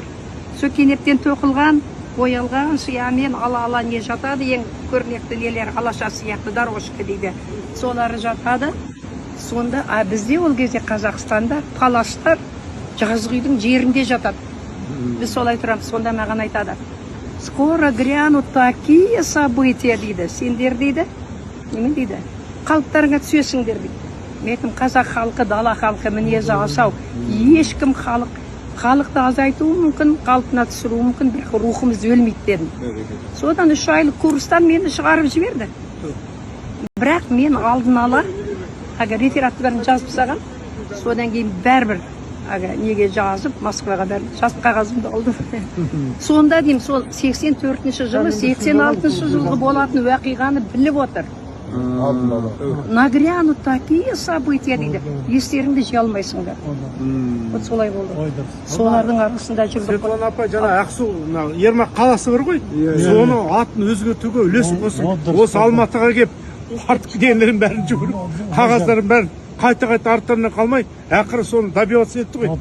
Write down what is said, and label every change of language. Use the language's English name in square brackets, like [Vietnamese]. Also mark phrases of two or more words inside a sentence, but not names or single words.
[Kazakh] Сол кенептен тоқылған, боялған сиямен ала-ала не жатады, ең көрнекті нелер алаша сияқты дорожка дейді. Солары жатады. Сонда бізде ол кезде Қазақстанда паластар жазғы үйдің жерінде жатады. Біз солай тұрамыз. Сонда маған айтады, [Russian] скоро грянут такие события дейді. [Kazakh] Сендер дейді, немен дейді, қалыптарыңа түсесіңдер дейді. Мен айтам, қазақ халқы, дала халқы мінезі асау. Ешкім халықты азайтуы мүмкін, қалпына түсіруі мүмкін, бірақ рухымыз өлмейді дедім. Содан 3 айлық курстан мені шығарып жіберді. Бірақ мен алдын ала рефераттарын жазып саған, содан кейін бәрбір неге жазып, Москваға бәрбір жазып қағазымды алдым. Сонда деймін, сол 84-ші жылы, 86-ші жылғы болатын уақиғаны біліп отыр. [Russian] Нагрянут такие события дейді. [Kazakh] Естеріңді жия алмайсыңдар. Вот солай болды. Солардың арасында жүрдік. Светлана апай, жаңа Ақсу, Ермак қаласы бар ғой. Соны атын өзгертуге үлесіп қосып, осы Алматыға келіп, артық денелерін бәрін жүгіріп, қағаздарын бәрін қайта-қайта арттарынан қалмай, ақыры соны добиваться етті ғой.